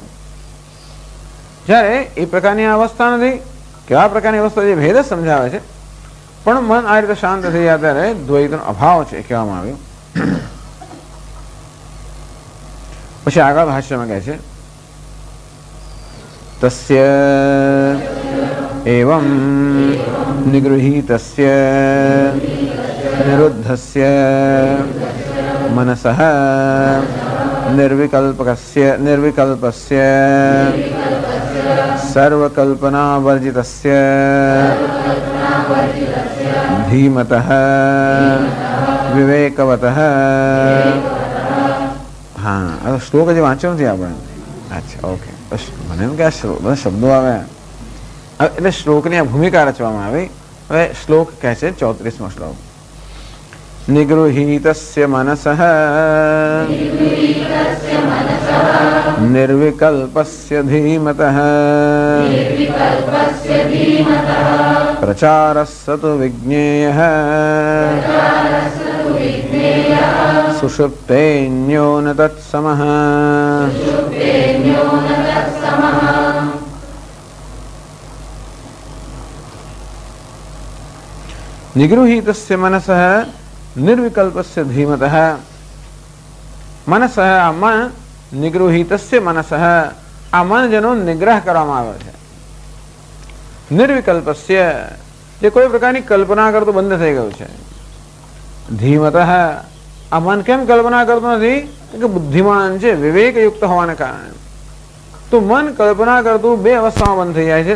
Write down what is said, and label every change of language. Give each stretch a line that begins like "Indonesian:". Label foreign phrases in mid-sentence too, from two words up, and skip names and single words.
Gujarati: જ્યારે એ પ્રકારની અવસ્થા નથી કે આ પ્રકારની અવસ્થા જે ભેદ સમજાવે છે પણ મન આ રીતે શાંત થઈ જાય ત્યારે દ્વૈતનો અભાવ છે કહેવામાં આવ્યું। પછી આગળ ભાષ્યમાં કહે છે
Sanskrit: तस्य एवं निगृहीतस्य निरुद्धस्य मनसः निर्विकल्पस्य सर्वकल्पनावर्जितस्य धीमतः विवेकवतः।
Hindi: हाँ, अब श्लोक जो वाँचो
Gujarati: નથી આપણે.
Hindi: अच्छा, ओके.
Gujarati: बस મને એમ કે આ બધા શબ્દો આવે એટલે શ્લોકની આ ભૂમિકા રચવામાં આવી. હવે શ્લોક કહે છે 34મો શ્લોક.
Sanskrit: નિગૃહીતસ્ય મનસઃ निर्विकल्पस्य धीमतः प्रचारस्सतु विज्ञेयः सुषुप्तेऽन्यो न तत्समः। निगृहीतस्य मनसः निर्विकल्पस्य धीमतः। मनसः मन निगृहीतस्य मनसः
Gujarati: આ મન જેનો નિગ્રહ કરવામાં આવે છે. નિર્વિકલ્પસ્ય જે કોઈ પ્રકારની કલ્પના કરતો બંધ થઈ ગયું છે. ધીમતઃ આ મન કેમ કલ્પના કરતું નથી કે બુદ્ધિમાન છે, વિવેકયુક્ત હોવાને કારણે. તો મન કલ્પના કરતું બે અવસ્થામાં બંધ થઈ જાય છે.